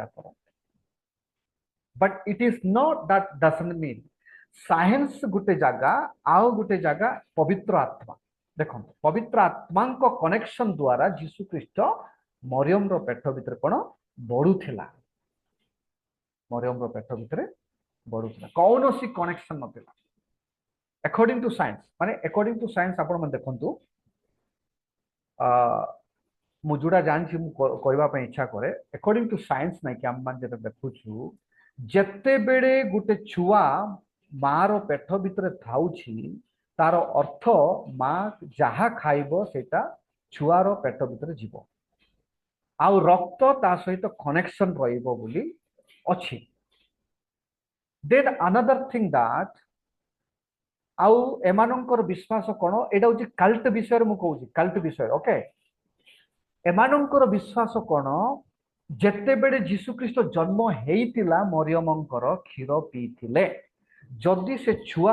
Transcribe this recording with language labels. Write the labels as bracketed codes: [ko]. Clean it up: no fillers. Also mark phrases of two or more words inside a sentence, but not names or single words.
[or] କରନ୍ତି [en] but it is not that doesn't mean [or] ସାଇନ୍ସ ଗୋଟେ ଜାଗା ଆଉ ଗୋଟେ ଜାଗା ପବିତ୍ର ଆତ୍ମା ଦେଖନ୍ତୁ ପବିତ୍ର ଆତ୍ମାଙ୍କ କନେକ୍ସନ ଦ୍ୱାରା ଯୀଶୁ ଖ୍ରୀଷ୍ଟ ମରିୟମର ପେଟ ଭିତରେ କଣ ବଢୁଥିଲା ମରିୟମର ପେଟ ଭିତରେ ବଢୁଥିଲା କୌଣସି କନେକ୍ସନ ନଥିଲା [en] according to science [or] ମାନେ [en] according to science [or] ଆପଣ ମାନେ ଦେଖନ୍ତୁ ମୁଁ ଯୋଉଟା ଜାଣିଛି ମୁଁ କହିବା ପାଇଁ ଇଚ୍ଛା କରେ [en] according to science [or] ନାଇଁ କି ଆମେ ମାନେ ଯେତେ ଦେଖୁଛୁ ଯେତେବେଳେ ଗୋଟେ ଛୁଆ ମାର ପେଟ ଭିତରେ ଥାଉଛି ତାର ଅର୍ଥ ମା ଯାହା ଖାଇବ ସେଟା ଛୁଆର ପେଟ ଭିତରେ ଯିବ ଆଉ ରକ୍ତ ତା ସହିତ କନେକ୍ସନ ରହିବ ବୋଲି ଅଛି [en] then another thing that [or] ଆଉ ଏମାନଙ୍କର ବିଶ୍ୱାସ କଣ ଏଟା ହଉଛି କାଲ୍ଟ ବିଷୟରେ ମୁଁ କହୁଛି କାଲ୍ଟ ବିଷୟରେ ଓକେ ଏମାନଙ୍କର ବିଶ୍ୱାସ କଣ ଯେତେବେଳେ ଯୀଶୁ ଖ୍ରୀଷ୍ଟ ଜନ୍ମ ହେଇଥିଲା ମରିୟମଙ୍କର କ୍ଷୀର ପିଇଥିଲେ ଯଦି ସେ ଛୁଆ